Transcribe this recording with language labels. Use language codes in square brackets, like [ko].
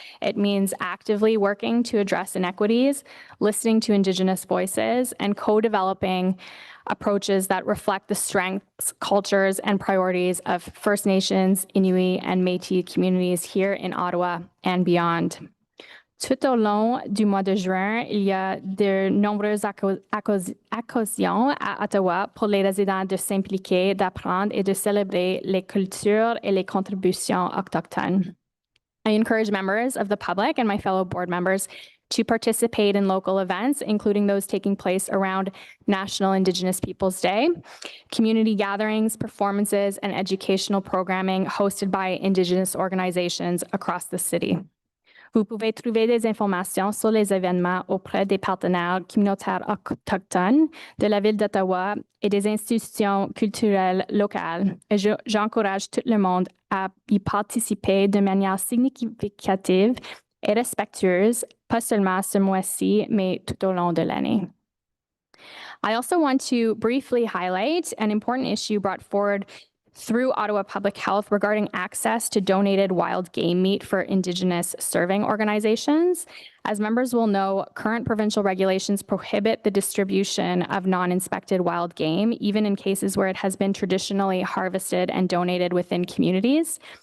[en] It means actively working to address inequities, listening to Indigenous voices, and co-developing approaches that reflect the strengths, cultures, and priorities of First Nations, Inuit, and Métis communities here in Ottawa and beyond. [fr] Tout au long du mois de juin, il y a de nombreuses occasions à Ottawa pour les résidents de s'impliquer, d'apprendre et de célébrer les cultures et les contributions autochtones. [en] I encourage members of the public and my fellow board members to participate in local events, including those taking place around National Indigenous Peoples Day, community gatherings, performances, and educational programming hosted by Indigenous organizations across the city. [fr] Vous pouvez trouver des informations sur les événements auprès des partenaires communautaires autochtones de la ville d'Ottawa et des institutions culturelles locales. Et j'encourage tout le monde à y participer de manière significative et respectueuse, pas seulement ce mois-ci, mais tout au long de l'année. [en] I also want to briefly highlight an important issue brought forward through Ottawa Public Health regarding access to donated wild game meat for Indigenous serving organizations. As members will know, current provincial regulations prohibit the distribution of non-inspected wild game, even in cases where it has been traditionally harvested and donated within communities.